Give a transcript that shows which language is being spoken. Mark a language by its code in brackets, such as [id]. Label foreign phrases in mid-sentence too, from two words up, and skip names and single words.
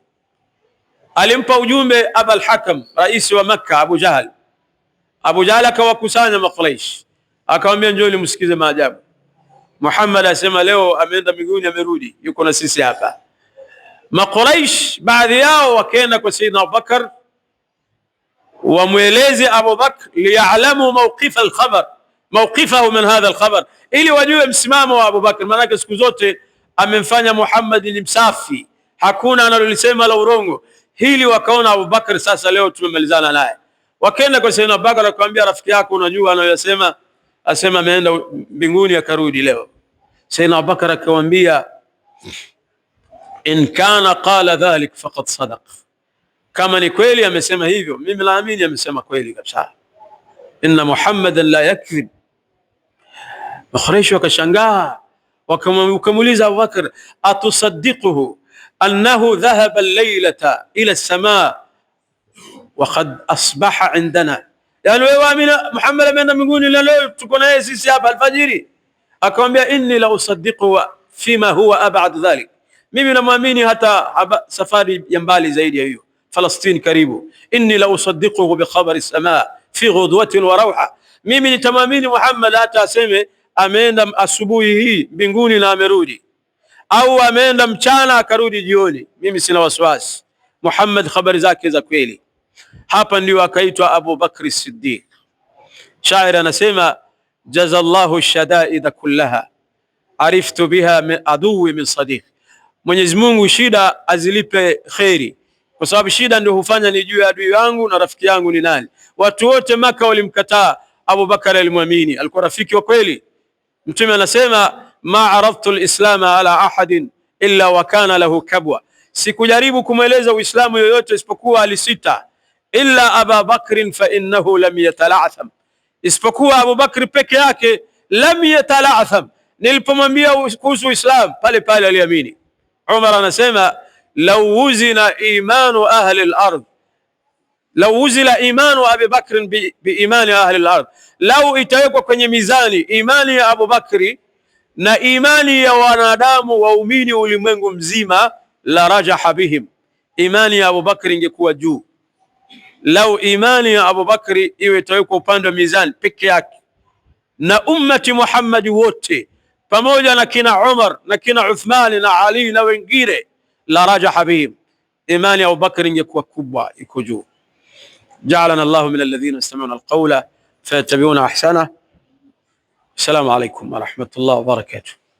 [sw] Alimpa ujumbe Abul Hakam, rais wa Makka, Abu Jahal. Abu Jahal akawakusanya Maquraish, akamwambia njoni msikize maajabu. Muhammad asema leo ameenda mbinguni, amerudi, yuko na sisi hapa. Maquraish baadhi yao wakaenda kwa Sayyidina Abubakar wamweleze Abu Bakr [ar] ليعلم موقف الخبر، موقفه من هذا الخبر, [sw] ili wajue msimamo wa Abu Bakr. Maana siku zote amemfanya Muhammad ni msafi, hakuna analolisema la urongo. Hili wakaona Abu Bakr sasa leo tumemalizana naye. Wakaenda kwa Sayyidina Abubakar akamwambia, rafiki yako unajua anayosema, asema ameenda mbinguni akarudi leo. Sayyidina Abubakar akamwambia, [ar] إن كان قال ذلك فقد صدق, [sw] kama ni kweli amesema hivyo mimi naamini amesema kweli kabisa. [ar] إن محمدا لا يكذب. [sw] Quraysh wakashangaa, wakamuuliza Abu Bakr, [ar] أتصدقه أنه ذهب الليلة إلى السماء وقد أصبح عندنا, [sw] yani wewe waamini Muhammad ameenda mbinguni leo tuko naye sisi hapa alfajiri? Akamwambia, [ar] إني لأصدقه فيما هو أبعد ذلك, [sw] mimi namwamini hata safari ya mbali zaidi ya hiyo, Falastini karibu. [ar] إني لأصدقه بخبر السماء في غدوة وروحة, [sw] mimi nitamwamini Muhammad hata aseme ameenda asubuhi hii mbinguni na amerudi, au ameenda mchana akarudi jioni, mimi sina wasiwasi. Muhammad habari zake za kweli. Hapa ndio akaitwa Abu Bakr as-Siddiq. Shair anasema, [ar] جزى الله الشدائد كلها عرفت بها من عدوي من صديق, [sw] Mwenyezi Mungu shida azilipe khairi, kwa sababu shida ndio hufanya nijue adui wangu na rafiki yangu ni nani. Watu wote Maka walimkataa, Abu Bakar alimwamini, alikuwa rafiki wa kweli. Mtume anasema, [ar] ما عرضت الإسلام على أحد إلا وكان له كبوة, [sw] sikujaribu kumweleza Uislamu yoyote isipokuwa alisita. [ar] إلا أبا بكر فإنه لم يتلعثم, [sw] isipokuwa Abu Bakr peke yake, [ar] لم يتلعثم, [sw] nilipomwambia kuhusu Uislamu pale pale aliamini. Umar anasema, [ar] لو وزن إيمان أهل الأرض، لو وزن إيمان أبي بكر بإيمان أهل الأرض, [sw] law itawekwa kwenye mizani imani ya Abu Bakri na imani ya wanadamu waumini ulimwengu mzima, [ar] لرجح بهم, [sw] imani ya Abu Bakri ingekuwa juu. Lau imani ya Abu Bakri iwe itawekwa upande wa mizani peke yake na ummati Muhammad wote pamoja na kina Umar na kina Uthman na Ali na wengine, [ar] لرجح بهم, [sw] imani ya Abu Bakri ingekuwa kubwa, iko juu. [ar] جعلنا الله من الذين يستمعون القول فيتبعون أحسنه. السلام عليكم ورحمة الله وبركاته.